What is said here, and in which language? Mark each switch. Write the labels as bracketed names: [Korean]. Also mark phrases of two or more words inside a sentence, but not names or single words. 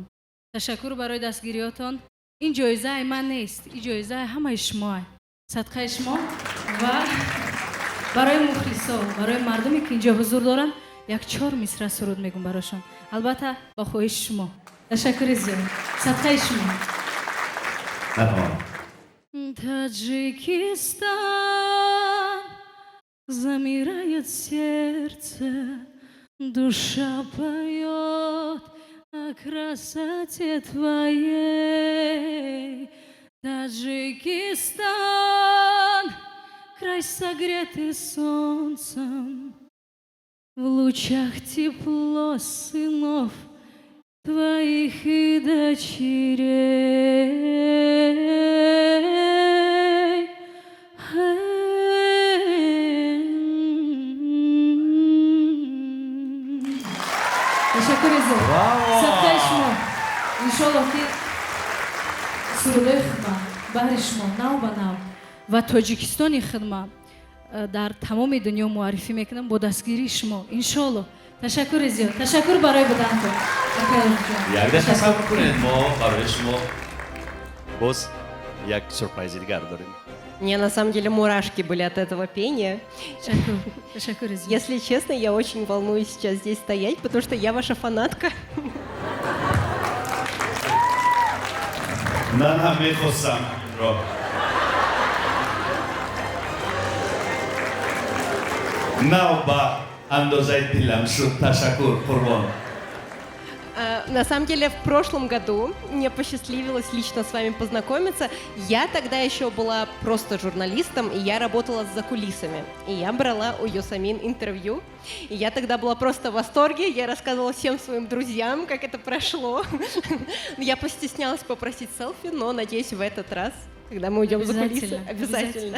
[Persian] تشکر برای دستگیریاتان. این جایزه من نیست، این جایزه همه شما، صدقه شما و برای مخلصا برای مردمی که اینجا حضور دارن یک 4 مصرع سرود میگم براشون، البته با خواهش شما. تشکر زیاد. صدقه شما. [Russian] Таджикистан, замирает сердце, душа поет о красоте твоей. Таджикистан, край согретый солнцем, в лучах тепло сынов твоих и дочерей. [Persian] تشکر زیاد. صدقه شما. انشالله که سروده خدمه بهر شما نو به نو و تاجیکستانی خدمه در تمام دنیا معرفی میکنم با دستگیری شما انشالله. تشکر زیاد. تشکر برای بودنتون. یک تصور کنید ما برای شما باز یک سورپرایز دیگر داریم. [Russian] Мне на самом деле мурашки были от этого пения. [Persian] تشکر زیاد. [Russian] Если честно, я очень волнуюсь сейчас здесь стоять, потому что я ваша фанатка. [Persian] من هم میخواستم را نه با اندازه دلم شد. تشکر قربان. [Russian] На самом деле, в прошлом году мне посчастливилось лично с вами познакомиться. Я тогда еще была просто журналистом, и я работала за кулисами. И я брала у Йосамин интервью. И я тогда была просто в восторге. Я рассказывала всем своим друзьям, как это прошло. Я постеснялась попросить селфи, но, надеюсь, в этот раз, когда мы уйдем за кулисы, обязательно.